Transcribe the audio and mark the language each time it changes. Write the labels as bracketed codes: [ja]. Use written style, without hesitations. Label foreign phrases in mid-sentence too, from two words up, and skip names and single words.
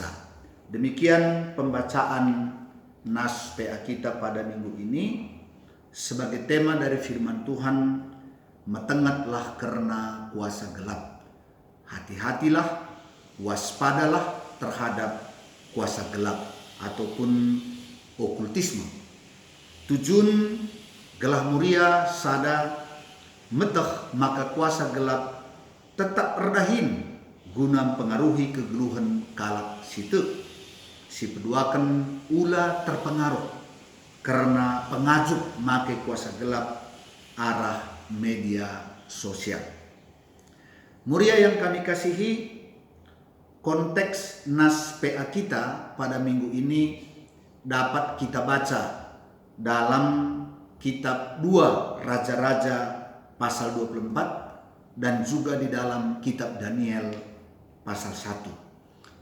[id] Demikian pembacaan nas PA kita pada minggu ini. Sebagai tema dari firman Tuhan, metengatlah karena kuasa gelap. Hati-hatilah, waspadalah terhadap kuasa gelap ataupun okultisme. [btx] Tujun gelah muria sada meteh maka kuasa gelap tetap redahin guna pengaruhi kegeluhan kalak situ. Si peduakan ula terpengaruh karena pengajuk make kuasa gelap arah media sosial. [id] Muria yang kami kasihi, konteks nas PA kita pada minggu ini dapat kita baca dalam kitab 2 Raja-Raja pasal 24 dan juga di dalam kitab Daniel pasal 1.